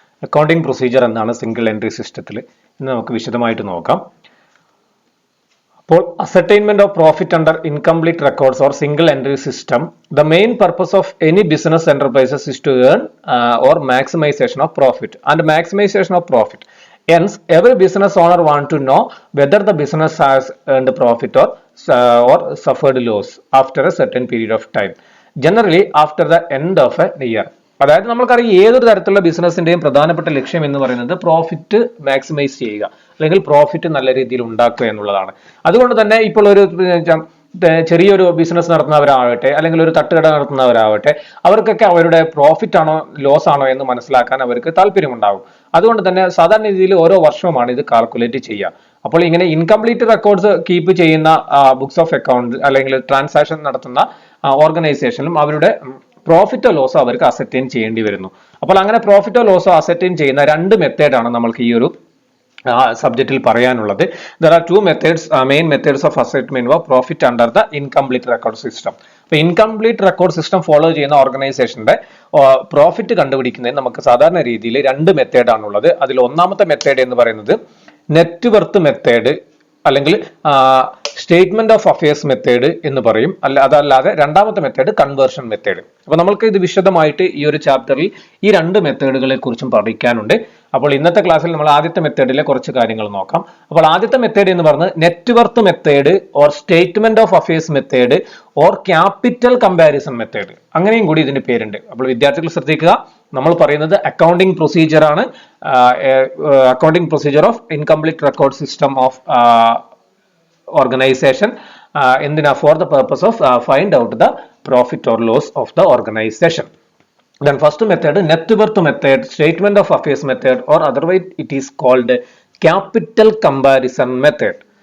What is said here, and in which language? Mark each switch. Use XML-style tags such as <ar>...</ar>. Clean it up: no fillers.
<ml>Accounting procedure എന്താണ് single entry സിസ്റ്റത്തിൽ ഇന്ന് നമുക്ക് വിശദമായിട്ട് നോക്കാം.</ml> <en>അപ്പോൾ ascertainment of profit under incomplete records or single entry system, the main purpose of any business enterprises is to earn or maximisation of profit and maximisation of profit. Hence, every business owner want to know whether the business has earned profit or suffered loss after a certain period of time. Generally, after the end of a year.</en> <ml>അതായത് നമ്മൾക്കറിയാം ഏതൊരു തരത്തിലുള്ള ബിസിനസിന്റെയും പ്രധാനപ്പെട്ട ലക്ഷ്യം എന്ന് പറയുന്നത് profit maximise ചെയ്യുക അല്ലെങ്കിൽ പ്രോഫിറ്റ് നല്ല രീതിയിൽ ഉണ്ടാക്കുക എന്നുള്ളതാണ്. അതുകൊണ്ട് തന്നെ ഇപ്പോൾ ഒരു ചെറിയൊരു ബിസിനസ് നടത്തുന്നവരാവട്ടെ അല്ലെങ്കിൽ ഒരു തട്ടുകട നടത്തുന്നവരാവട്ടെ, അവർക്കൊക്കെ അവരുടെ പ്രോഫിറ്റ് ആണോ ലോസ് ആണോ എന്ന് മനസ്സിലാക്കാൻ അവർക്ക് താല്പര്യമുണ്ടാകും. അതുകൊണ്ട് തന്നെ സാധാരണ രീതിയിൽ ഓരോ വർഷവുമാണ് ഇത് കാൽക്കുലേറ്റ് ചെയ്യുക. അപ്പോൾ ഇങ്ങനെ ഇൻകംപ്ലീറ്റ് റെക്കോർഡ്സ് കീപ്പ് ചെയ്യുന്ന ബുക്സ് ഓഫ് അക്കൗണ്ട് അല്ലെങ്കിൽ ട്രാൻസാക്ഷൻ നടത്തുന്ന ഓർഗനൈസേഷനും അവരുടെ പ്രോഫിറ്റോ ലോസോ അവർക്ക് അസർടൈൻ ചെയ്യേണ്ടി വരുന്നു. അപ്പോൾ അങ്ങനെ പ്രോഫിറ്റോ ലോസോ അസർടൈൻ ചെയ്യുന്ന 2 മെത്തേഡാണ് നമ്മൾക്ക് ഈ ഒരു സബ്ജക്റ്റിൽ പറയാനുള്ളത്.</ml> <en>There are 2 methods, main methods of assessment of profit under the incomplete record system.</en> <ml>അപ്പോൾ ഇൻകംപ്ലീറ്റ് റെക്കോർഡ് സിസ്റ്റം ഫോളോ ചെയ്യുന്ന ഓർഗനൈസേഷന്റെ പ്രോഫിറ്റ് കണ്ടുപിടിക്കുന്നതിന് നമുക്ക് സാധാരണ രീതിയിൽ 2 മെത്തേഡാണുള്ളത്. അതിൽ ഒന്നാമത്തെ മെത്തേഡ് എന്ന് പറയുന്നത് നെറ്റ് വർത്ത് മെത്തേഡ് അല്ലെങ്കിൽ സ്റ്റേറ്റ്മെന്റ് ഓഫ് അഫയേഴ്സ് മെത്തേഡ് എന്ന് പറയും. അതല്ലാതെ രണ്ടാമത്തെ മെത്തേഡ് കൺവേർഷൻ മെത്തേഡ്. അപ്പൊ നമ്മൾക്ക് ഇത് വിശദമായിട്ട് ഈ ഒരു ചാപ്റ്ററിൽ ഈ 2 മെത്തേഡുകളെ കുറിച്ചും പഠിക്കാനുണ്ട്. അപ്പോൾ ഇന്നത്തെ ക്ലാസ്സിൽ നമ്മൾ ആദ്യത്തെ മെത്തേഡിലെ കുറച്ച് കാര്യങ്ങൾ നോക്കാം. അപ്പോൾ ആദ്യത്തെ മെത്തേഡ് എന്ന് പറയുന്നത് net worth method or statement of affairs method or capital comparison method, അങ്ങനെയും കൂടി ഇതിന്റെ പേരുണ്ട്. അപ്പോൾ വിദ്യാർത്ഥികൾ ശ്രദ്ധിക്കുക, നമ്മൾ പറയുന്നത് അക്കൗണ്ടിങ് പ്രൊസീജിയർ ആണ്.</ml> <en>Accounting procedure of incomplete record system of organisation എന്തിനാ? For the purpose of find out the profit or loss of the organisation. Then first method, net worth method, statement of affairs method, or otherwise it is called capital comparison method.</en>